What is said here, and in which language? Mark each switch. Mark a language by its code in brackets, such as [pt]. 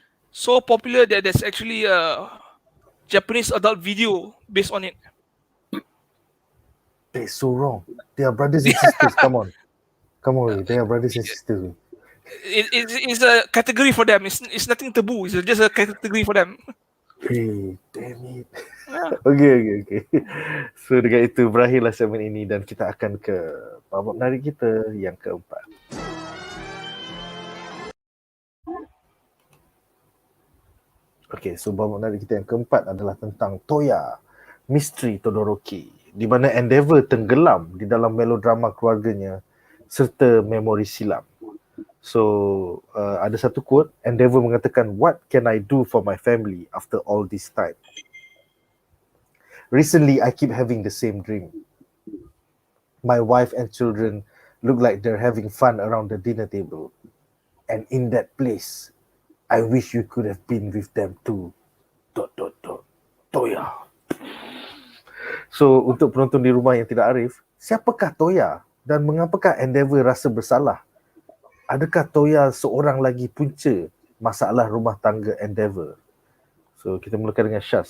[en] So popular that there's actually a Japanese adult video based on it. they're so wrong. They are brothers and sisters. Come on, they are brothers and sisters. It's a category for them. It's nothing taboo. It's just a category for them. Hey, damn it. Okay. [ms] So dengan itu berakhirlah segmen ini dan kita akan ke babak menarik kita yang keempat. Okay, so babak menarik kita yang keempat adalah tentang TOYA, Misteri Todoroki, di mana Endeavour tenggelam di dalam melodrama keluarganya serta memori silam. [en] So ada satu quote, Endeavour mengatakan, "What can I do for my family after all this time? Recently, I keep having the same dream. My wife and children look like they're having fun around the dinner table. And in that place, I wish you could have been with them too. ... TOYA." [ms] So untuk penonton di rumah yang tidak arif, siapakah TOYA dan mengapakah Endeavour rasa bersalah? Adakah TOYA seorang lagi punca masalah rumah tangga Endeavour? So kita mulakan dengan Shaz.